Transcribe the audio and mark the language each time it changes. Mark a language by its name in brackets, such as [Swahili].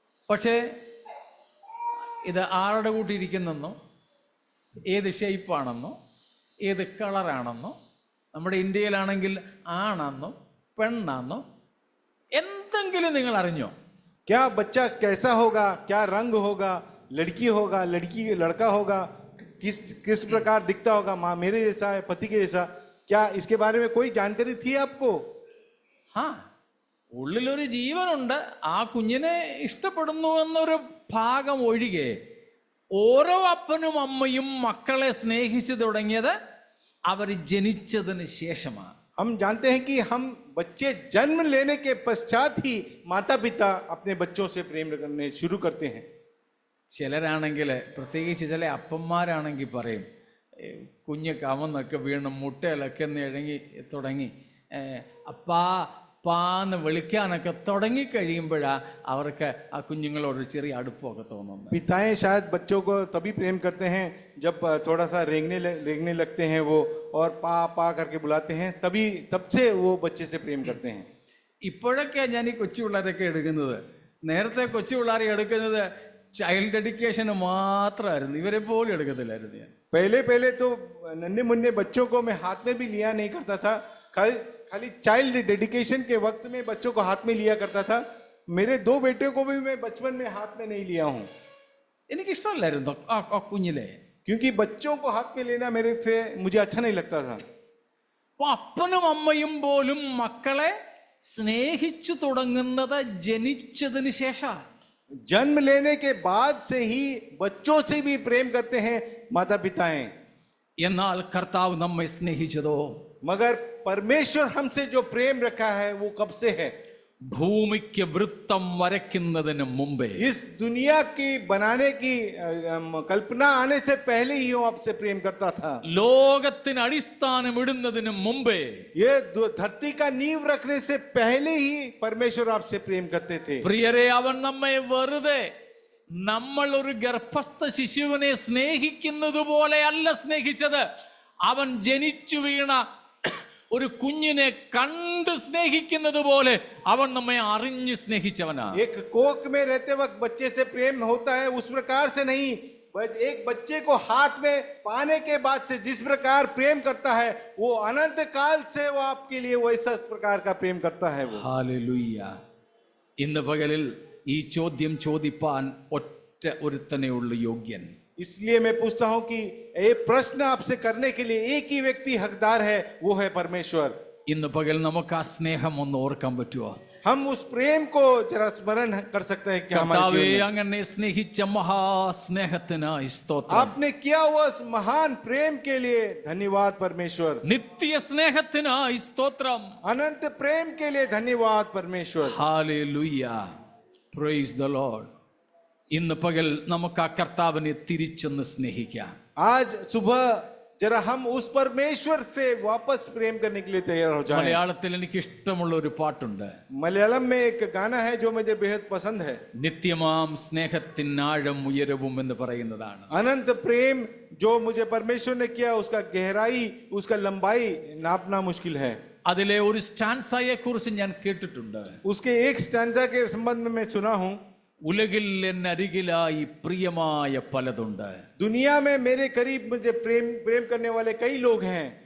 [Malayalam] പക്ഷേ ഇത് ആരുടെ കൂട്ടിയിരിക്കുന്നെന്നോ ഏത് ഷേപ്പാണെന്നോ ഏത് കളറാണെന്നോ നമ്മുടെ ഇന്ത്യയിലാണെങ്കിൽ ആണെന്നോ പെണ്ണാന്നോ എന്തെങ്കിലും നിങ്ങൾ അറിഞ്ഞോ? [Hindi] क्या बच्चा कैसा होगा, क्या रंग होगा, लड़की होगा, लड़का होगा, किस प्रकार दिखता होगा, माँ मेरे जैसा है, पति के जैसा, क्या इसके बारे में कोई जानकारी थी आपको? [Malayalam] हाँ, ഉള്ളിലൊരു ജീവനുണ്ട്. ആ കുഞ്ഞിനെ ഇഷ്ടപ്പെടുന്നു എന്നൊരു ഭാഗം ഒഴികെ ഓരോ അപ്പനും അമ്മയും മക്കളെ സ്നേഹിച്ചു തുടങ്ങിയത് അവർ ജനിച്ചതിന് ശേഷമാണ്. [Hindi] हम जानते हैं कि हम बच्चे जन्म लेने के पश्चात ही माता पिता अपने बच्चों से प्रेम करने शुरू करते हैं. [Malayalam] ചിലരാണെങ്കിൽ പ്രത്യേകിച്ച് ചില അപ്പന്മാരാണെങ്കിൽ പറയും കുഞ്ഞ് കമന്നൊക്കെ വീണ് മുട്ടയിലൊക്കെ ഇഴങ്ങി തുടങ്ങി അപ്പാ പാന്ന് വിളിക്കാനൊക്കെ തുടങ്ങിക്കഴിയുമ്പോഴാണ് അവർക്ക് ആ കുഞ്ഞുങ്ങളോട് ചെറിയ അടുപ്പമൊക്കെ തോന്നുന്നത്. [Hindi] पिताएं शायद बच्चों को तभी प्रेम करते हैं जब थोड़ा सा रेंगने लगते हैं वो और पा करके बुलाते हैं, तब से वो बच्चे से प्रेम करते हैं. [Malayalam] ഇപ്പോഴൊക്കെ ഞാൻ ഈ കൊച്ചു പിള്ളേരൊക്കെ എടുക്കുന്നത്. നേരത്തെ കൊച്ചു പിള്ളേരെ എടുക്കുന്നത് ചൈൽഡ് ഡെഡിക്കേഷന് മാത്രമായിരുന്നു. ഇവരെ പോലും എടുക്കത്തില്ലായിരുന്നു ഞാൻ. [Hindi] पहले तो नन्हे मुन्ने बच्चों को मैं हाथ में भी लिया नहीं करता था. खाली चाइल्ड डेडिकेशन के वक्त में बच्चों को हाथ में लिया करता था. मेरे 2 बेटे को भी मैं बचपन में हाथ में नहीं लिया हूँ. [Malayalam] എനിക്കിഷ്ടമല്ലായിരുന്നു ആ കുഞ്ഞിലെ. [Hindi] क्योंकि बच्चों को हाथ में लेना मुझे अच्छा नहीं लगता था. [Malayalam] അപ്പൊ അപ്പനും അമ്മയും പോലും മക്കളെ സ്നേഹിച്ചു തുടങ്ങുന്നത് ജനിച്ചതിന് ശേഷം. [Hindi] जन्म लेने के बाद से ही बच्चों से भी प्रेम करते हैं माता पिताएं. [Malayalam] എന്നാൽ കർത്താവ് നമ്മെ സ്നേഹിച്ചതോ? [Hindi] मगर परमेश्वर हमसे जो प्रेम रखा है वो कब से है? [Malayalam] ഭൂമിക്ക് വൃത്തം വരയ്ക്കുന്നതിന് മുമ്പേ, [Hindi] इस दुनिया की बनाने की कल्पना आने से पहले ही वो आपसे प्रेम करता था. [Malayalam] ലോകത്തിന് അടിസ്ഥാനം ഇടുന്നതിന് മുമ്പേ, [Hindi] ये धरती का नींव रखने से पहले ही परमेश्वर आपसे प्रेम करते थे. [Malayalam] പ്രിയരെ, അവൻ നമ്മെ വെറുതെ നമ്മൾ ഒരു ഗർഭസ്ഥ ശിശുവിനെ സ്നേഹിക്കുന്നത് പോലെയല്ല സ്നേഹിച്ചത്. അവൻ ജനിച്ചു വീണ ഒരു കുഞ്ഞിനെ കണ്ട് സ്നേഹിക്കുന്നത് പോലെ അവൻ നമ്മെ അറിഞ്ഞ് സ്നേഹിച്ചവനാ. [Hindi] एक कोख में रहते वक्त बच्चे से प्रेम होता है उस प्रकार से नहीं. एक बच्चे को हाथ में पाने के बाद से जिस प्रकार प्रेम करता है वो अनंत काल से वो आपके लिए वैसा प्रकार का प्रेम करता है वो. [Malayalam] ഹല്ലേലൂയ. ഇന്ന് പകലിൽ ഈ ചോദ്യം ചോദിപ്പാൻ ഒറ്റ ഒരുത്തനേ ഉള്ളൂ യോഗ്യൻ. [Hindi] इसलिए मैं पूछता हूं कि ये प्रश्न आपसे करने के लिए एक ही व्यक्ति हकदार है, वो है परमेश्वर। [Malayalam] ഇന്ന് പകൽ നമുക്ക് ആ സ്നേഹം ഒന്ന് ഓർക്കാൻ പറ്റുമോ? [Hindi] हम उस प्रेम को जरा स्मरण कर सकते हैं कि हमारे [Malayalam] കർത്താവേ, [Hindi] जीवन में [Malayalam] അങ്ങനെ സ്നേഹിച്ച മഹാസ്നേഹത്തിനായി സ്തോത്രം. [Hindi] आपने किया हुआ उस महान प्रेम के लिए धन्यवाद परमेश्वर। [Malayalam] നിത്യ സ്നേഹത്തിനായി സ്തോത്രം. [Hindi] अनंत प्रेम के लिए धन्यवाद परमेश्वर। [Malayalam] Hallelujah, [English] Praise the lord. [Malayalam] ഇന്ന് പകൽ നമുക്ക് ആ കർത്താവിനെ തിരിച്ചൊന്ന് സ്നേഹിക്കാം. [Hindi] आज सुबह जरा हम उस परमेश्वर से वापस प्रेम करने के लिए तैयार हो जाएं। [Malayalam] മലയാളത്തിൽ എനിക്ക് ഇഷ്ടമുള്ള ഒരു പാട്ടുണ്ട്. [Hindi] मलयालम में एक गाना है जो मुझे बेहद पसंद है। [Malayalam] നിത്യമാം സ്നേഹത്തിൻ ആഴം ഉയരവും എന്ന് പറയുന്നതാണ്. [Hindi] अनंत प्रेम जो मुझे परमेश्वर ने किया, उसका गहराई, उसका लंबाई नापना मुश्किल है। [Malayalam] അതിലെ ഒരു സ്റ്റാൻസായെ കുറിച്ച് ഞാൻ കേട്ടിട്ടുണ്ട്. [Hindi] उसके एक स्टैंजा के संबंध में मैं सुना हूं, [Malayalam] ഉലകിൽ എന്നരികിലായി പ്രിയമായ പലതുണ്ട്. [Hindi] दुनिया में मेरे करीब मुझे प्रेम करने वाले कई लोग हैं।